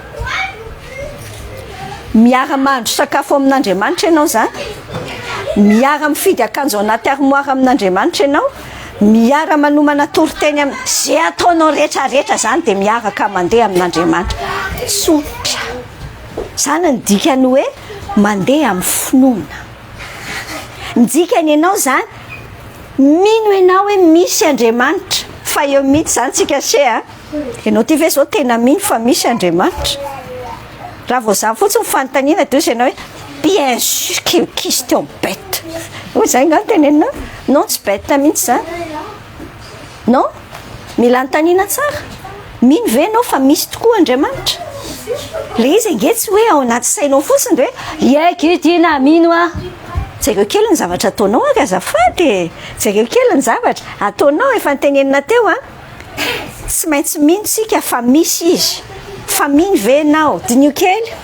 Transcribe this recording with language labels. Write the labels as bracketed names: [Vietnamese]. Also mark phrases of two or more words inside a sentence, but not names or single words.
[Malagasy] miara mahandro sakafo amin'Andriamanitra ianao zany miara mifidy akanjo anaty armoire amin'Andriamanitra ianao miara manomana toroteny zay ataonao rehetrarehetra zany dia miaraka mandeha amin'Andriamanitra tsotra zany ny dikany hoe mandeha amin'ny finoana ny dikany ianao zany mino ianao hoe misy Andriamanitra fa eo mihitsy zany tsika se ianao ty ve zao tena mino fa misy Andriamanitra raha vao zany fotsiny fanontaniana dia ianao hoe [French] bien sûr que question bête [Malagasy] hoy zay ngano tenenina non tsy bête mihitsy zany non mila anontaniana tsara mino ve anao fa misy tokoa Andriamanitra le izy angetsy hoe ao anaty sainao fotsiny dia hoe iaiko tiana mino jereo kely ny zavatra ataonao ka azafady jereo kely ny zavatra ataonao efa nitenenina teo tsy maintsy mino tsika fa misy izy fa mino ve anao dinio kely